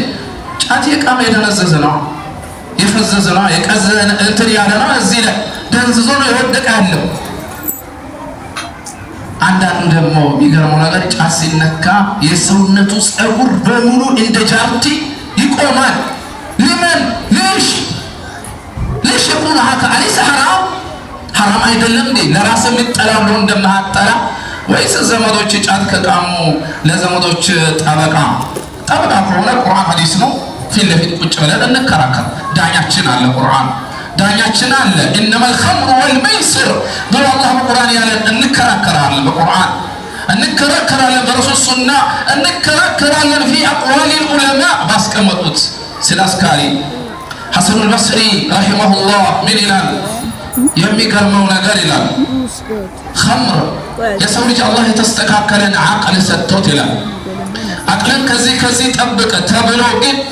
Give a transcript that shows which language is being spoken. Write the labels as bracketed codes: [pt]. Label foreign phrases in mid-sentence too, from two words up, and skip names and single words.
[am] ጫት የቃመ የደነዘዘ ነው፣ የፈዘዘ ነው፣ የቀዘነ እንትን ያለ ነው። እዚህ ላይ ደንዝዞ ነው የወደቀ ያለው። አንዳንዱ ደግሞ የሚገርመው ነገር ጫት ሲነካ የሰውነቱ ፀጉር በሙሉ እንደ ጃርቲ ይቆማል። ለምን? [ar] ليش يكون هكذا? أليس حرام [am] አይደለም እንዴ? ለራስ የምትጠላው ነው እንደማትጠላ ወይስ ዘመዶች ጫት ከቃሙ ለዘመዶች ጠበቃ ከሆነ ቁርአን ሐዲስ ነው ፊት ለፊት ቁጭ ብለን እንከራከር። ዳኛችን አለ፣ ቁርአን ዳኛችን አለ። [ar] إنما الخمر والميسر [am] ብሎ አላህ በቁርአን ያለን እንከራከራለን። በቁርአን እንከራከራለን፣ በረሱል ሱና እንከራከራለን። [ar] في أقوال العلماء [am] ባስቀመጡት ስለ አስካሪ ሐሰን አልበስሪ ረሂመሁላህ ምን ይላል? የሚገርመው ነገር ይላል ኸምር የሰው ልጅ አላህ የተስተካከለን አቅል ሰጥቶት ይላል። አቅልን ከዚህ ጠብቀ ተብሎ ግን